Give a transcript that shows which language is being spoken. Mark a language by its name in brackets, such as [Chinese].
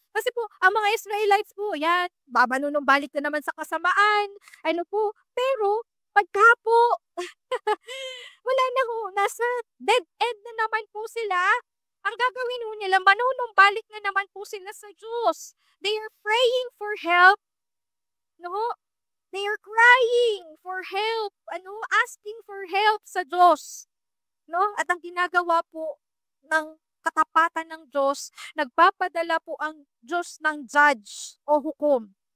[Filipino] Kasi po, ang mga Israelites po, yan, babanunumbalik na naman sa kasamaan, pero pagka po, wala na ho, nasa [English] dead end [Filipino] na naman po sila, ang gagawin ho nila, manunumbalik na naman po sila sa Diyos. [English] They are praying for help, no? They are crying for help, asking for help [Filipino] sa Diyos. No? At ang ginagawa po ng katapatan ng Diyos, nagpapadala po ang Diyos ng judge o hukom.